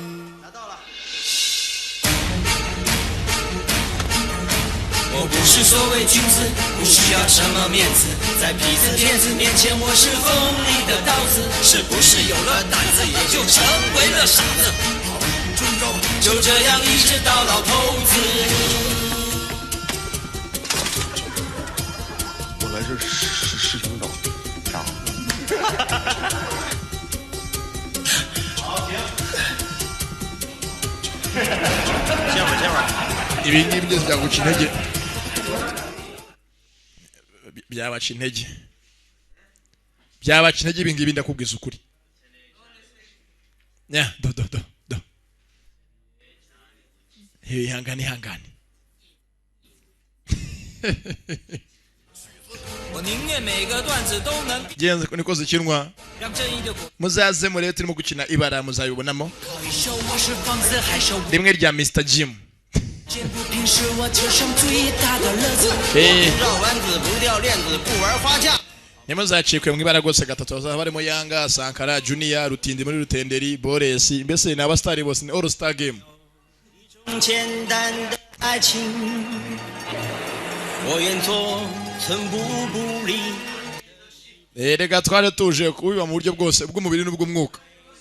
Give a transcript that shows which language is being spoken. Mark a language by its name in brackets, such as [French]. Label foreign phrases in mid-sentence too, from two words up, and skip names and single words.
[Chinese] 我不是所谓君子，不需要什么面子，在痞子骗子面前，我是锋利的刀子。是不是有了胆子，也就成为了傻子？就这样一直到老头子。我来这是想找啥？ [Kinyarwanda] ibi ngibi byose byaguca intege byabaca intege byabaca intege ibi ngibi ndakubwiza ukuri do ihangane [Chinese] 我宁愿每个段子都能 [Kinyarwanda] genze niko zikinwa [Chinese] 让正义的果。 [Kinyarwanda] muzaze murebe turimo gukina ibara muzabibonamo [Chinese] 一手我是放肆，还手 [Kinyarwanda] rimwe rya Mr Jim [Chinese] 见不平是我今生最大的乐子。绕弯子不掉链子，不玩花架。 [Kinyarwanda] ntimuzacikwe mu ibara rwose gatatu bazaba barimo Yanga, Sankara, Junior, Rutindi muri Rutenderi, Bores, mbese ni abastari bose ni All Star Game. [Chinese] 简单的爱情，我愿做寸步不离。 [Kinyarwanda] Reka twari tuje kubiba mu buryo bwose bw'umubiri n'ubw'umwuka.